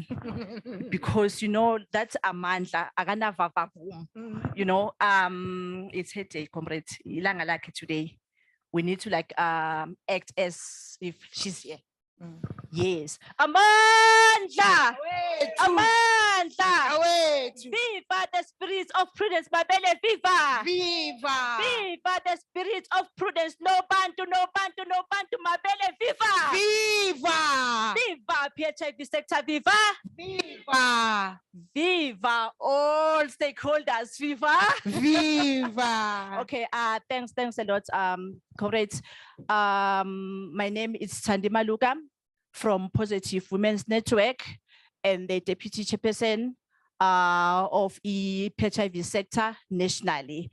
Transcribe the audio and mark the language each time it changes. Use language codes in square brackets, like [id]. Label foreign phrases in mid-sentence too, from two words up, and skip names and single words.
[en] Because you know that's Amanda. You know, it's her day, comrade. Ilanga like today. We need to like act as if she's here. Yes. Amanda! Amanda! Viva the spirit of Prudence, Mabele, viva! Viva! Viva the spirit of Prudence, no bantu, no bantu, no bantu, Mabele, viva! Viva! Viva PHIV sector, viva! Viva! Viva all stakeholders, viva! Viva! Okay, thanks a lot, comrades. My name is Sandima Luka from Positive Women's Network and the Deputy Chairperson of the PHIV sector nationally.